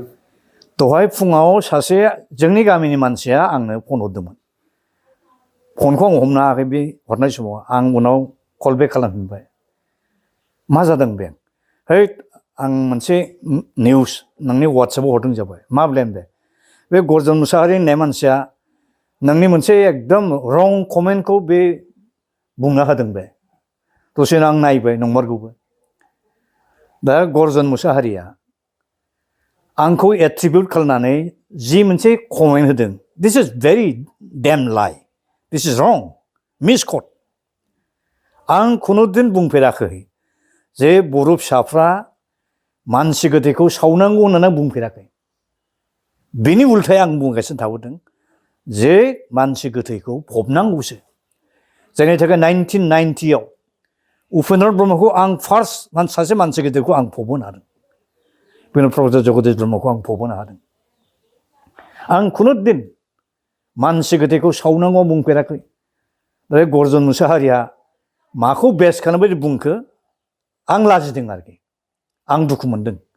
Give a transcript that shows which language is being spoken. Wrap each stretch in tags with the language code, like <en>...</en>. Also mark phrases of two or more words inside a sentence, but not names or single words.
<brx>दहाय फुङाव सासे जोंनि गामिनि मानसिया आंनो फन हरदोंमोन फनखौ आं हमनो हायाखै बे हरनाय समाव आं उनाव कल बेक खालामफिनबाय मा जादों बे है आं मोनसे निउस नोंनि वाट्सएपाव हरदों जाबाय मा ब्लेम बे गरजन मुसाहारि होननाय मानसिया नोंनि मोनसे एकदम रं कमेन्टखौ बे बुंना होदों बे दसेनो आं नायबाय नंमारगौबो दा गरजन मुसाहारिया आंखौ एट्रिबिउट खालामनानै जि मोनसे कमेन्ट होदों</brx> <en>this is very damn lie this is wrong</en> <brx>मिसकट आं खुनुदिन बुंफेराखै जे बर' फिसाफ्रा मानसि गोथैखौ सावनांगौ होननानै बुंफेराखै बेनि उल्थायै आं बुंगासिनो थाबोदों जे मानसि गोथैखौ फबनांगौसो जायनि थाखाय 1990 उपेन्द्र ब्रह्मखौ आं फार्स्ट सासे मानसि गोथैखौ आं फबहोनो हादों बेनो प्रफेसर जगदीश ब्रह्मखौ आं फबहोनो हादों आं खुनुदिन मानसि गोथैखौ सावनांगौ बुंफेराखै दा गरजन मुसाहारिया माखौ बेस खालामबायदि बुंखो आं लाजिदों आरोखि आं दुखु मोनदों</brx>